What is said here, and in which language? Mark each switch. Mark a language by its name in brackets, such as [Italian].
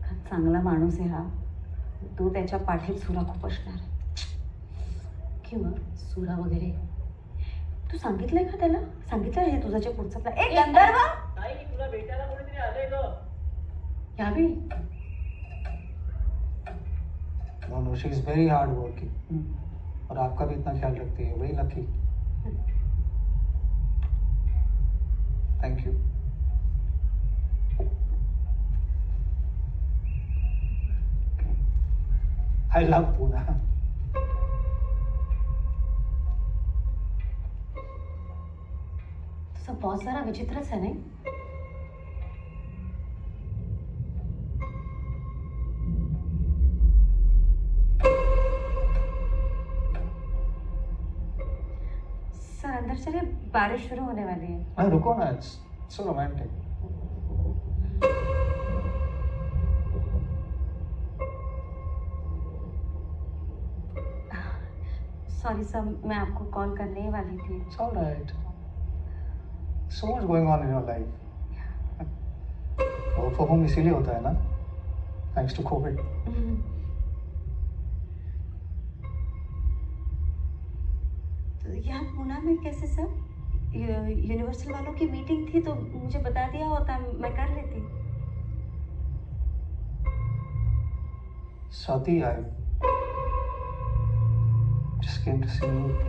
[Marathi] चांगला माणूस आहे हा. तू त्याच्या पाठीत सुरा खूप असणार. किंवा सुरा वगैरे. तू सांगितलंय का त्याला? सांगितलंय हे तुझ्या पुढचा प्लॅन? ए गंधर्व, ताई, तुला भेटायला कोणीतरी आलंय ग. यावेळी [English] No, no, she is very hard working. [Hindi] और आपका भी इतना ख्याल रखती है, वही lucky. [English] Thank you. I love Pune. [Marathi] तुझा बॉस जरा विचित्रच आहे नाही? [Hindi] सर अंदर चले, बारिश शुरू होने वाली है. हाँ रुको ना, [English] it's so romantic. [Hindi] Sorry sir, मैं आपको कॉल करने ही वाली थी. [English] It's all right. So much going on in your life. Work from home [Hindi] इसीलिए होता है ना, [English] thanks to COVID. [Hindi] तो यहाँ पुणे में कैसे सर? यूनिवर्सल वालों की मीटिंग थी तो मुझे बता दिया होता, मैं कर लेती. [English] Swati, I just came to see you.